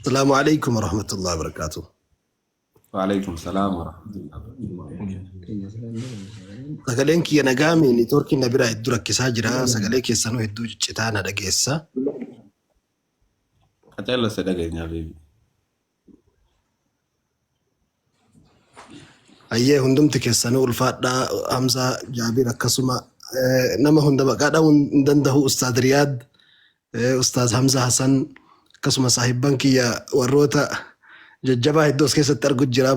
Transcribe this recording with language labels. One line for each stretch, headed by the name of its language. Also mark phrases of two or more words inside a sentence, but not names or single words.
Arabic: السلام عليكم ورحمة الله وبركاته. وعليكم السلام ورحمة الله
Oromo: Sagaleen kiyya nagaami ni torki na bira hedduu rakkisaa jira. Sagalee keessanuu hedduu ciccitaa na dhageessa.
Arabic: أجل صدقني يا حبيبي.
Oromo: Hayyee hundumti keessanuu ulfaadhaa Hamzaa Jaabir akkasuma nama hunda maqaadhaa hin danda'u Ustaad Riyaad, Ustaad Hamzaa Hassan akkasuma saahibban kiyya warroota jajjabaa hedduu as keessatti argu jira.